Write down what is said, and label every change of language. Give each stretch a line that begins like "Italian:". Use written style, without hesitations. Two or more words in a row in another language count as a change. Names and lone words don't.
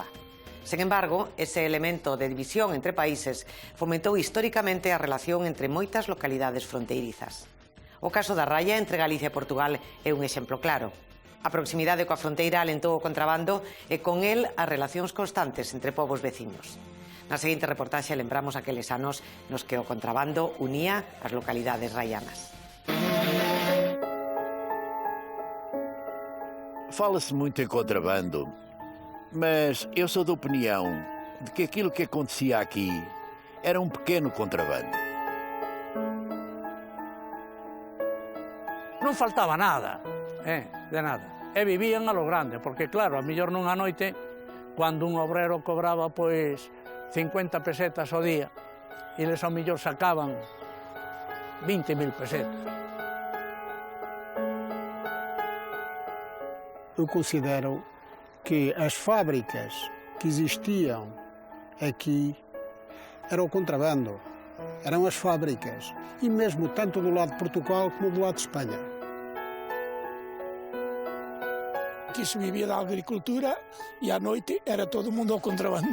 Galician: Sen embargo, ese elemento de división entre países fomentou históricamente a relación entre moitas localidades fronteirizas. O caso da raya entre Galicia e Portugal é un exemplo claro. A proximidade coa fronteira alentou o contrabando e con el as relacións constantes entre povos veciños. Na seguinte reportaxe lembramos aqueles anos nos que o contrabando unía as localidades raianas.
Portuguese: Fala-se muito em contrabando, mas eu sou da opinião de que aquilo que acontecia aqui era um pequeno contrabando.
Galician: Non faltaba nada, de nada. E vivían
Spanish: a lo grande,
Galician: porque claro, a mellor nunha noite, cando un obrero cobraba, pois, 50 pesetas ao día, e eles ao mellor sacaban 20.000 pesetas.
Portuguese: Eu considero que as fábricas que existiam aqui eram o contrabando, eram as fábricas, e mesmo tanto do lado de Portugal como do lado de Espanha. Aqui se vivia da agricultura e à noite era todo mundo ao contrabando.